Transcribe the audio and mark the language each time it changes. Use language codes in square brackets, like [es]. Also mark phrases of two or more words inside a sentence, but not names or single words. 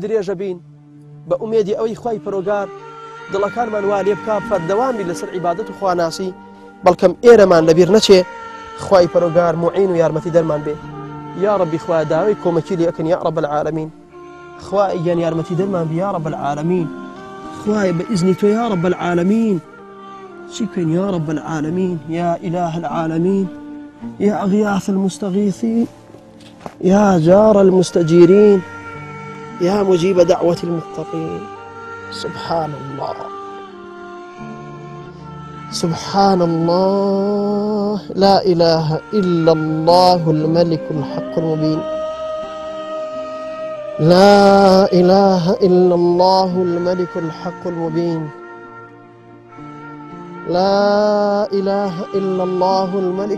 [ckb] درێژە بین بە ئومێدی ئەوەی خوای پەروەردگار دڵەکانمان وا لێ بکا بەردەوامی لەسەر عیبادەت و خواناسی بەڵکەم ئێرەمان لەبیر نەچێ خوای پەروەردگار معین و یارمەتی دەرمان بێ [ar] یا ربی [ckb] خوا داوای کۆمەکی لێ ئەکەن [ar] یا رب العالمین [ckb] خوا یان یارمەتی دەرمان بێ [ar] یا رب العالمین [ckb] خوای [ar] بإذن تو يا رب العالمين شكرا يا رب العالمين يا إله العالمين يا أغياث المستغيثين يا جار المستجيرين يا مجيب دعوة المضطرين سبحان الله سبحان الله لا إله إلا الله الملك الحق المبين لا إله إلا الله الملك الحق المبين لا إله إلا الله الملك